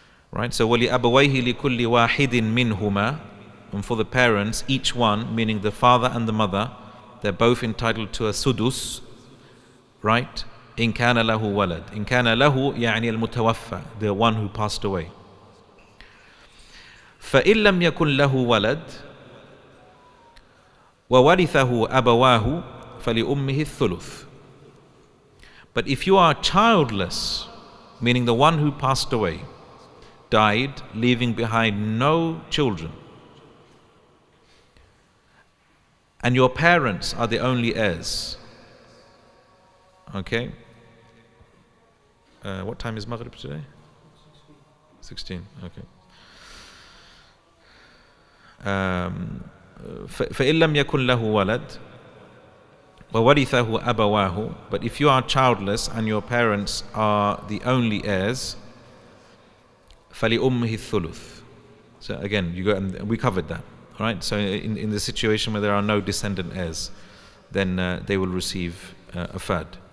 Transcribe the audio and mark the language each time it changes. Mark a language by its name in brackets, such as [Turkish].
[English] Right? So [Arabic] وَلِأَبَوَيْهِ لِكُلِّ وَاحِدٍ مِّنْهُمَا. [English] And for the parents, each one, meaning the father and the mother, they're both entitled to a sudus, right? [Arabic] إن كان له ولد. إن كان له يعني المتوفى, [English] the one who passed away. [Arabic] فإن لم يكن له ولد وورثه أبواه فلأمه الثلث. [English] But if you are childless, meaning the one who passed away, died, leaving behind no children, and your parents are the only heirs. Okay? What time is Maghrib today? 16. Okay. [Arabic] فإن لم يكن له ولد وورثه أبواه. [English] But if you are childless and your parents are the only heirs, [Arabic] فلأمه الثلث. [English] So again, you go, and we covered that. All right. So in the situation where there are no descendant heirs, then they will receive a third.